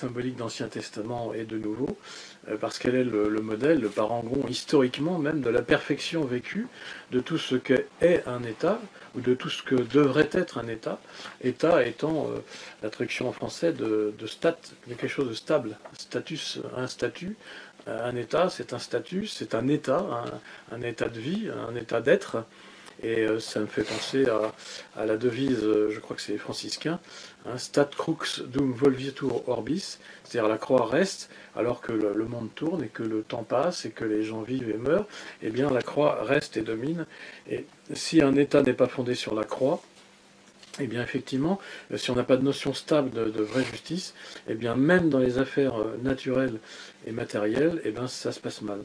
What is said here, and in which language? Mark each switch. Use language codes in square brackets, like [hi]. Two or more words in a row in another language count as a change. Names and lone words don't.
[fr] symbolique d'Ancien Testament et de Nouveau, parce qu'elle est le modèle, le parangon historiquement même de la perfection vécue de tout ce qu'est un État, ou de tout ce que devrait être un État, État étant la traduction en français de stat, de quelque chose de stable, status, un statut, un État c'est un statut, c'est un État, un état de vie, un état d'être. Et ça me fait penser à la devise, je crois que c'est les franciscains, hein, [la] Stat crux dum volvitur orbis, [fr] c'est-à-dire la croix reste alors que le monde tourne et que le temps passe et que les gens vivent et meurent, eh bien la croix reste et domine. Et si un État n'est pas fondé sur la croix, eh bien effectivement, si on n'a pas de notion stable de vraie justice, eh bien même dans les affaires naturelles et matérielles, eh bien ça se passe mal.